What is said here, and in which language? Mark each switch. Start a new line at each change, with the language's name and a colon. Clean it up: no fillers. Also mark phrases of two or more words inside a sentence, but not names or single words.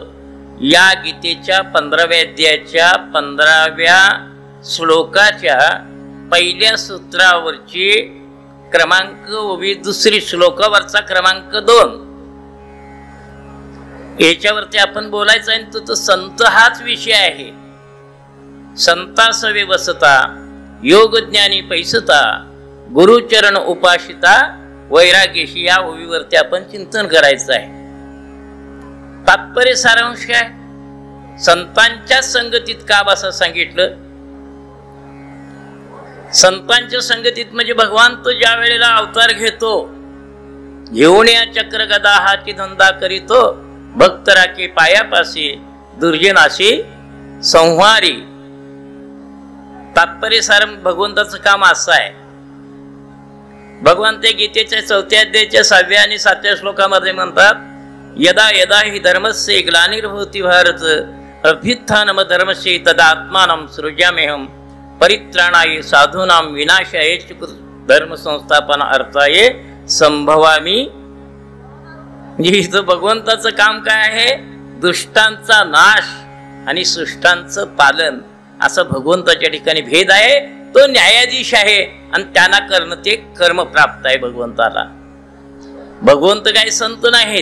Marathi: या गीतेच्या 15व्या अध्यायाच्या 15व्या श्लोकाच्या पहिल्या सूत्रावरची क्रमांक ओवी दुसरी श्लोकावरचा क्रमांक 2 याच्यावरती आपण बोलायचं आहे. तो संत हाच विषय आहे. संतासवे वसता योगज्ञानी पैसता गुरुचरण उपासिता वैराग्यशी या ओवीवरती आपण चिंतन करायचं आहे. तात्पर्य सारांश काय, संतांच्या संगतीत का असं सांगितलं. संतांच्या संगतीत म्हणजे भगवान तो ज्या वेळेला अवतार घेतो, घेऊन या चक्र गदा हाती धंदा करीतो, भक्त राखे पायापाशी दुर्जनाशी संहारी. तात्पर्य सारं भगवंताचं काम असं आहे. भगवान ते गीतेच्या 4व्या अध्यायाच्या 6व्या आणि 7व्या श्लोकामध्ये म्हणतात,
Sanskrit: यदा यदा हि धर्मस्य ग्लानिर्भवति भारत अभ्युत्थानम धर्मस्य तदा आत्मानं सृजाम्यहं परित्राणाय साधूनां विनाशाय च धर्म संस्थापन अर्थाय संभवामी.
Marathi: म्हणजे इथं भगवंताचं काम काय आहे, दुष्टांचा नाश आणि सुष्टांचं पालन. असं भगवंताच्या ठिकाणी भेद आहे. तो न्यायाधीश आहे. आणि त्यांना करणं ते कर्म प्राप्त आहे भगवंताला. भगवंत काही संत नाहीत.